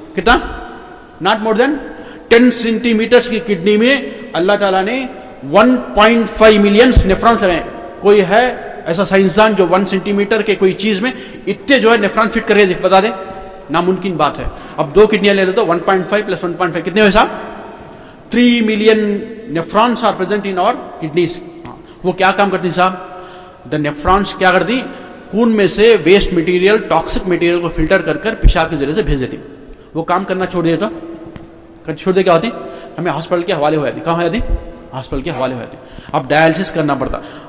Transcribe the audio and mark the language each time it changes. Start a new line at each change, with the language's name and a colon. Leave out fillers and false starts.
Urdu: کتنا؟
English: not more than
Urdu: 10 centi matters کی kidney میں اللہ تعالیٰ نے 1.5 ملینس نیفرانس ہیں. کوئی ہے ایسا سائنسدان جو 1 سینٹی میٹر کے کوئی چیز میں اتنے جو ہے نیفران فٹ کر کے بتا دے؟ ناممکن بات ہے. اب 2 کڈنیاں لے لے تو 1.5 + 1.5 کتنے ہوئے صاحب؟
English: 3 million nephrons are present in our kidneys.
Urdu: وہ کیا کام کرتی صاحب؟ دا نیفرانس کیا کرتی؟ خون میں سے ویسٹ مٹیریل، ٹاکسک مٹیریل کو فلٹر کر کر پیشاب کے ذریعے سے بھیج دیتی. وہ کام کرنا چھوڑ دے تو چھوڑ دے کیا ہوتی؟ ہمیں ہاسپٹل کے حوالے ہو جاتی. کہاں ہو جاتی؟ ہاسپٹل کے حوالے ہو جاتی. اب ڈائلسس کرنا پڑتا.